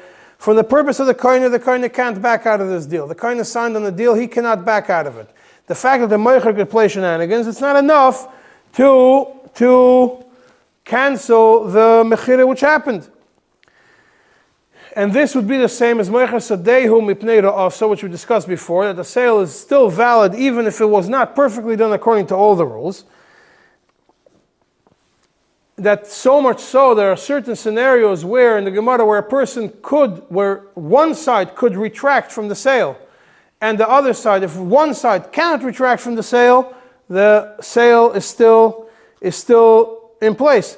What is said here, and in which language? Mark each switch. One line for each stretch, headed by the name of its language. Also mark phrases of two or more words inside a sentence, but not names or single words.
English: For the purpose of the koine can't back out of this deal. The koine signed on the deal, he cannot back out of it. The fact that the moicher could play shenanigans, it's not enough to cancel the mechira which happened. And this would be the same as
Hebrew: מוכר שדהו מפני רעתה,
English: which we discussed before, that the sale is still valid even if it was not perfectly done according to all the rules. That so much so, there are certain scenarios where in the Gemara where one side could retract from the sale, and the other side, if one side cannot retract from the sale is still in place.